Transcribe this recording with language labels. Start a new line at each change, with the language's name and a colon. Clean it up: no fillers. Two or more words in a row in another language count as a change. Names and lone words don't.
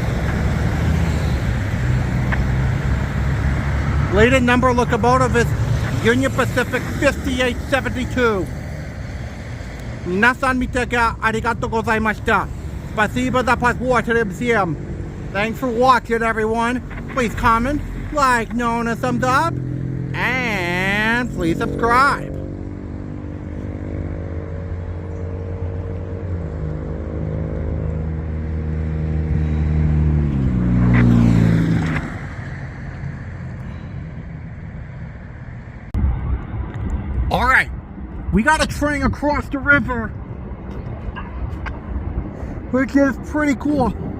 English: Leading number locomotive is Union Pacific 5872.
Japanese: 皆さん見てがありがとうございました。
Russian: Спасибо за просмотр всем.
English: Thanks for watching, everyone. Please comment, like, no, and a thumbs up, and please subscribe. Alright, we got a train across the river, which is pretty cool.